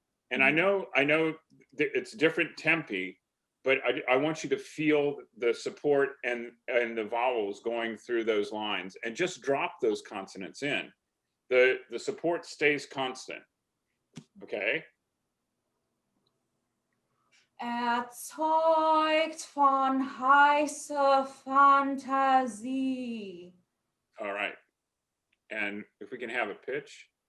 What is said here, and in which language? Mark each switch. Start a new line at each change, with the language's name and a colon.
English: And I know it's different tempi, but I want you to feel the support and the vowels going through those lines, and just drop those consonants in. The support stays constant, okay?
German: Erzeugt von heißer Fantasie.
English: All right. And if we can have a pitch.